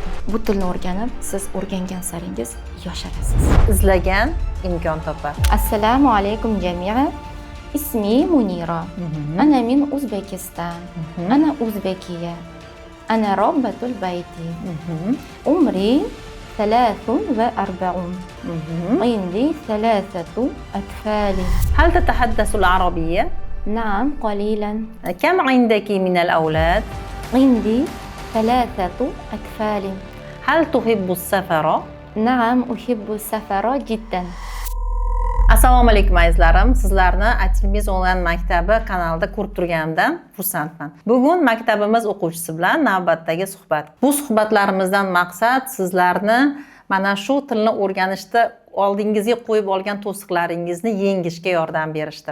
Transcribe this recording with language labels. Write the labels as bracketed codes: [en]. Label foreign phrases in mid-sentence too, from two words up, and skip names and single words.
[uz] Bu tilni o'rganib, siz o'rgangan saringiz yosharasiz. Izlagan imkon topar. [ar] السلام عليكم جميعا. اسمي منيرة. أنا من أوزبكستان. أنا أوزبكية. أنا ربة البيت. Umri 43. عندي 3 أطفال. هل تتحدث العربية؟ نعم قليلا. كم عندك من الأولاد؟ عندي 3 أطفال. هل تحب السفر؟ نعم أحب السفر جدا. [uz] Assalomu alaykum azizlarim. Sizlarni Atilmiz onlayn maktabi kanalida ko'rib turganimdan xursandman. Bugun maktabimiz o'quvchisi bilan navbatdagi suhbat. Bu suhbatlarimizdan maqsad sizlarni mana shu tilni o'rganishda oldingizga qo'yib olgan to'siqlaringizni yengishga yordam berishdir.